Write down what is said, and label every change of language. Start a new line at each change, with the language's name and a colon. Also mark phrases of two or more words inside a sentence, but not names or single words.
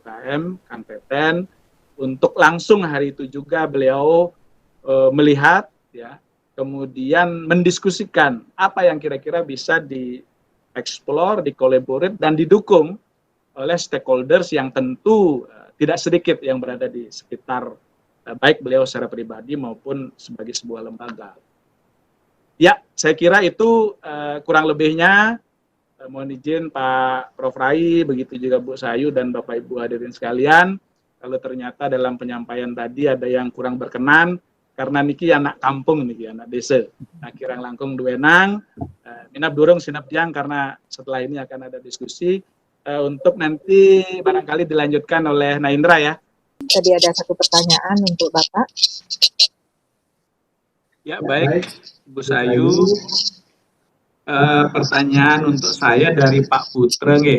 Indonesian: UKM, Kang Teten, untuk langsung hari itu juga beliau melihat ya, kemudian mendiskusikan apa yang kira-kira bisa dieksplor, dikolaborate dan didukung oleh stakeholders yang tentu tidak sedikit yang berada di sekitar baik beliau secara pribadi maupun sebagai sebuah lembaga. Ya, saya kira itu kurang lebihnya. Mohon izin Pak Prof. Rai, begitu juga Bu Sayu dan Bapak Ibu hadirin sekalian. Kalau ternyata dalam penyampaian tadi ada yang kurang berkenan, karena niki anak kampung niki, anak desa. Nah,
Balinese: kirang langkung duenang, minap durung sinap jang
Indonesian: karena setelah ini akan ada diskusi untuk nanti barangkali dilanjutkan oleh Naindra ya. Tadi ada satu pertanyaan untuk Bapak. Ya, baik, Bu Sayu. Pertanyaan untuk saya dari Pak Putra, nggih.